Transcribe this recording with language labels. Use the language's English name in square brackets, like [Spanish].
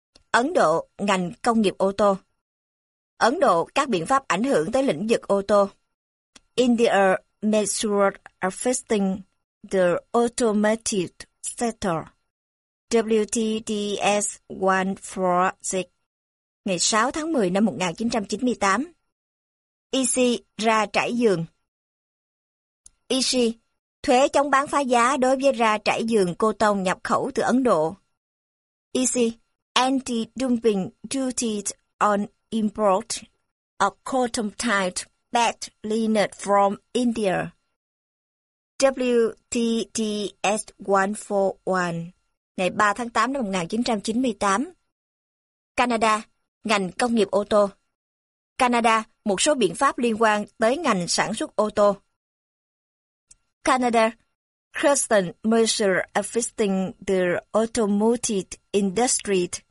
[Vietnamese] Ấn Độ, ngành công nghiệp ô tô. Ấn Độ, các biện pháp ảnh hưởng tới lĩnh vực ô tô. [English] India, measures affecting the automotive sector. [Vietnamese] WTDS 146, ngày 6 tháng 10 năm 1998. EC, ra trải giường. EC, thuế chống bán phá giá đối với ra trải giường cô tông nhập khẩu từ Ấn Độ. [English] EC, anti-dumping duties on import of cotton-type bed linen from India. [Vietnamese] WTDS 141, ngày 3 tháng 8 năm 1998. Canada, ngành công nghiệp ô tô. Canada, một số biện pháp liên quan tới ngành sản xuất ô tô. [English] Canada, custom measure affecting the automotive industry.